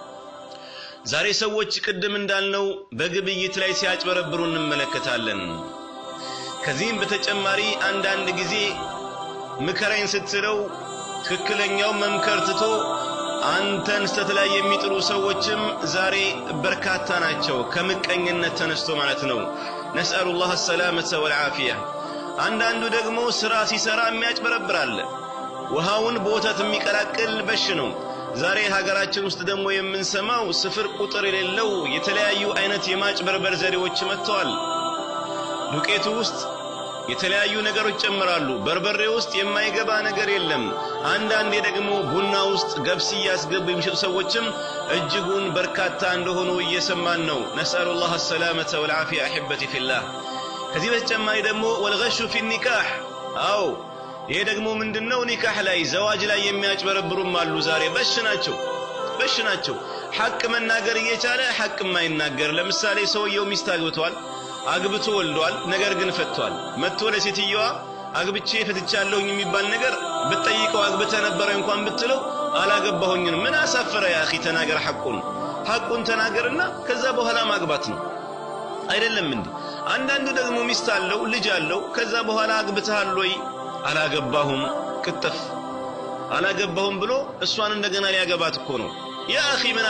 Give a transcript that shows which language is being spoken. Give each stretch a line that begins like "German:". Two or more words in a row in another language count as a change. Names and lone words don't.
Amharic: ዛሬ ሰዎች ቅድም እንዳልነው በግብይት ላይ ሲያጭበረብሩ እንመለከታለን ከዚህም በተጨማሪ አንዳንድ ጊዜ ምከረኝ ስትለው ትክክለኛው መምከር ትቶ አንተን ስተት ላይ የሚጥሉ ሰዎችም ዛሬ በርካታ ናቸው ከምቀኝነት ተነስቶ ማለት ነው
Arabic: نسأل الله السلامة والعافية
Amharic: አንዳንዱ ደግሞ ስራ ሲሰራ የሚያጭበረብራል ውሃውን በወተት የሚቀላቅል በሽ ነው ዛሬ ሀገራችን ውስጥ ደግሞ የምንሰማው ስፍር ቁጥር የሌለው የተለያዩ አይነት የማጭበርበር ዘዴዎች መጥተዋል ዱቄቱ ውስጥ የተለያዩ ነገሮች ጨምራሉ በርበሬ ውስጥ የማይገባ ነገር የለም አንዳንዴ ደግሞ ቡና ውስጥ ገብስ ያስገቡ የሚሸጡ ሰዎችም እጅጉን በርካታ እንደሆኑ እየሰማን ነው
Arabic: نسأل الله السلامة والعافية أحبتي في الله
Amharic: ከዚህ በተጨማሪ ደግሞ
Arabic: والغش في النكاح
Amharic: አው ይሄ ደግሞ ምንድነው ኒካህ ላይ ዘዋጅ ላይ የሚያጭበረብሩም አሉ ዛሬ በሽ ናቸው ሐቅ መናገር እየቻለ ሐቅ የማይናገር ለምሳሌ ሰውየው ሚስት አግብቷል አግብቶ ወልዷል ነገር ግን ፈቷል መጥቶ ለሴትየዋ አግብቼ ፈትቻለሁኝ የሚባል ነገር በጠይቀው አግብተ ነበር እንኳን ብትለው አላገባሁኝም ምን አሳፈረ
Arabic: يا أخي
Amharic: ተናገር ሐቁን ተናገርና ከዛ በኋላ ማግባት ነው አይደለም እንዴ አንዳንዱ ደግሞ ሚስት አለው ልጅ አለው ከዛ በኋላ አግብተሃል ወይ አላገባሁም ቅጥፍ አላገባሁም ብሎ እሷን እንደገና ሊያገባት እኮ ነው
Arabic: يا أخي